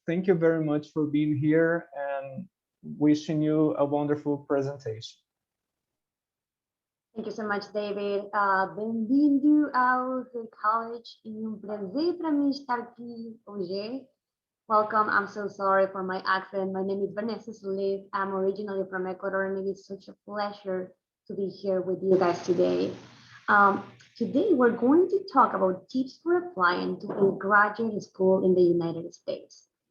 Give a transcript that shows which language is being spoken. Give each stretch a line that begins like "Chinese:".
English: Thank you very much for being here and wishing you a wonderful presentation. Thank you so much, David.
Portuguese: Bem-vindo ao Hood College. É prazer para mim estar aqui hoje.
English: Welcome. I'm so sorry for my accent. My name is Vanessa Solis. I'm originally from Ecuador, and it is such a pleasure to be here with you guys today. Today, we're going to talk about tips for applying to a graduate school in the United States.